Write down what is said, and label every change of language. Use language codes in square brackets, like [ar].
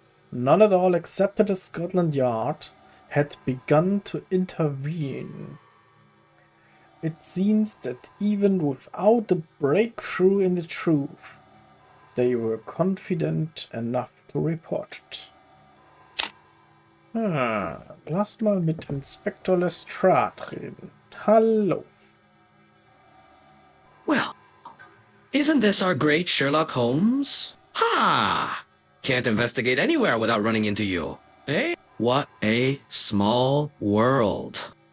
[en] None at all except that the Scotland Yard had begun to intervene. It seems that even without the breakthrough in the truth, they were confident enough to report it. [de] Lass mal mit Inspector Lestrade reden. Hallo. [en] Well, isn't this our great Sherlock Holmes? Ha! Can't investigate anywhere without running into you. Eh? What a small world.